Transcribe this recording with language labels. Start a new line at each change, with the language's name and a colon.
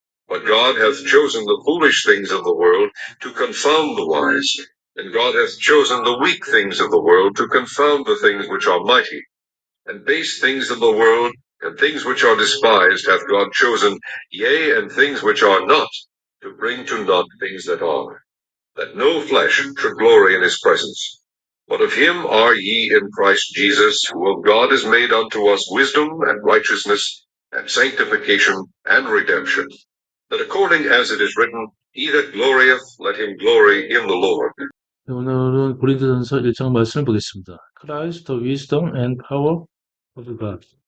English: But God hath chosen the foolish things of the world to confound the wise, and God hath chosen the weak things of the world to confound the things which are mighty, and base things of the world, and things which are despised hath God chosen, yea, and things which are not, to bring to naught things that are, that no flesh should glory in his presence. But of him are ye in Christ Jesus, who of God is made unto us wisdom and righteousness, and sanctification and redemption, that according as it is written, he that glorieth, let him glory in the Lord.
Korean: 네, 오늘은 고린도전서 1장 말씀을 보겠습니다.
English: Christ, the wisdom and power of God.